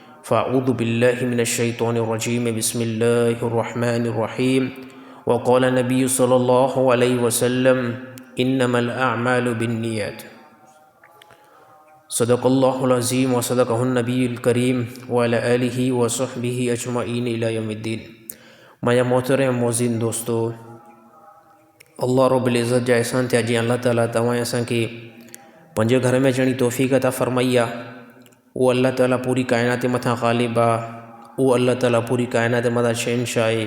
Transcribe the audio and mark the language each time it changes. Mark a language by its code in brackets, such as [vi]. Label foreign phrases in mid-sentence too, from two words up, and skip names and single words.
[ar] فأعوذ بالله من الشيطان الرجيم بسم الله الرحمن الرحيم وقال النبي صلى الله عليه وسلم إنما الأعمال بالنيات صدق الله العظيم وصدقه النبي الكريم وعلى آله وصحبه أجمعين إلى يوم الدين. [sd] माया मोहतरम मोज़िन दोस्तों, अल्लाह रब्बुल इज़्ज़त जा एहसान थिया जी अल्लाह ताला तवां असांखे पंहिंजे घर में अचण जी तौफ़ीक़ अता फ़रमाई आहे। वो अल्लाह ताला पूरी कायनात मथां ग़ालिब आहे। वो अल्लाह ताला पूरी कायनात मथां शहंशाह आहे।